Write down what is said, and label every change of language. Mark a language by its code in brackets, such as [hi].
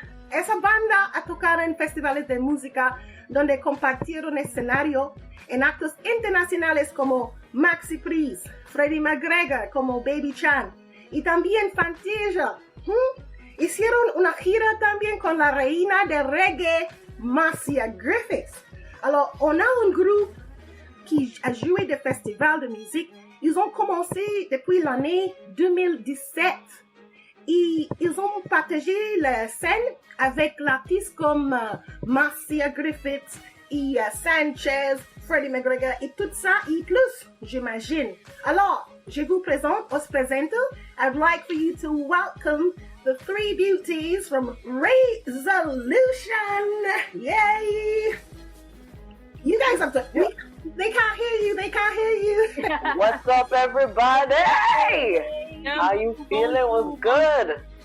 [es] Esa banda ha tocado en festivales de música donde compartieron escenario en actos internacionales como Maxi Priest, Freddie McGregor como Baby Chan y también Fantasia. Hicieron una gira también con la reina de reggae, Marcia Griffith. [fr] Alors, on a un groupe qui a joué des festivals de musique. Ils ont commencé depuis l'année 2017 et ils ont partagé la scène avec l'artiste comme Marcia Griffith et Sanchez, Freddie McGregor et tout ça et plus, j'imagine. Alors, je vous présente, [es] os presento. [en] I'd like for you to welcome the 3 beauties from Rayzalution. Yay! You guys have to... They can't hear you. What's up, everybody? How you feeling? What's good?